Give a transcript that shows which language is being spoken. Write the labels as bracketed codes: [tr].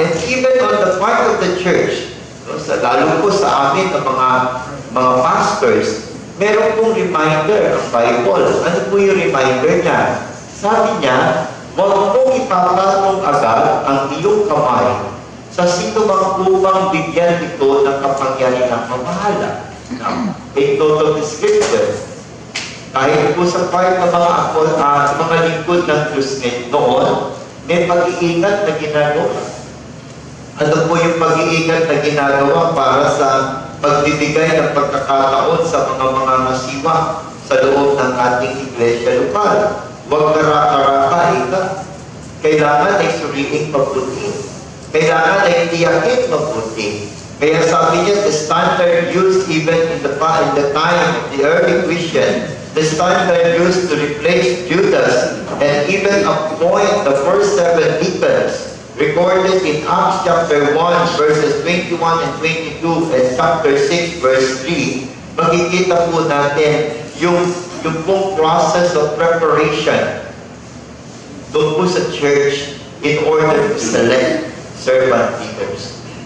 [en] And even on the part of the church, [tl] no, lalo po sa amin ng mga pastors, meron pong reminder ng Bible. Ano po yung reminder niya? Sabi niya, huwag mong ipapatong agad ang iyong kamay sa sino mang upang bigyan ito ng kapangyarihang mamahala. [en] Now, take note of the scripture. [tl] Kahit po sa part ng mga lingkod ng Diyos noon, may pag-iingat na ginagawa. Ano po yung pag-iingat na ginagawa para sa pagbibigay ng pagkakataon sa mga masiwa sa loob ng ating iglesia lokal? Huwag karaka-raka, kailangan ay suriing mabuti. Kailangan ay tiyakin mabuti. Kaya sabi niya, [en] the standard used even in the time of the early Christian, the standard used to replace Judas and even appoint the first 7 deacons, recorded in Acts chapter 1 verses 21 and 22 and chapter 6 verse 3, [tl] makikita po natin yung pong [en] process of preparation [tl] doon po sa [en] church in order to select servant leaders.